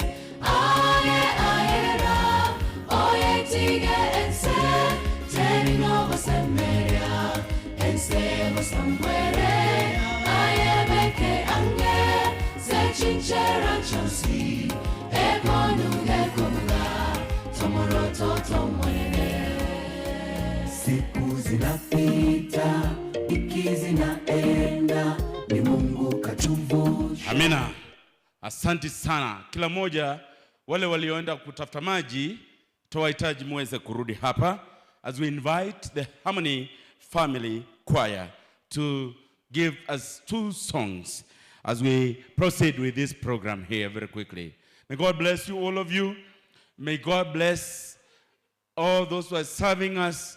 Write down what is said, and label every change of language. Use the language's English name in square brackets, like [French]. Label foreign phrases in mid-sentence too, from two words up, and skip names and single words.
[Gusii] Aye ayera, oye tige ense, terino gosemberia, ense gosambwere, aye beke ange, sechinchera chonsi, ekonu gekobuga, tomoroto tomonene. [Swahili] Siku zinapita, wiki zinaenda, ni Mungu katuvusha. Amina. Asante sana. Kila moja wale walioenda kutafuta maji, tuwahitaji muweze kurudi hapa [English] as we invite the Harmony Family Choir to give us 2 songs as we proceed with this program here very quickly. May God bless you, all of you. May God bless all those who are serving us.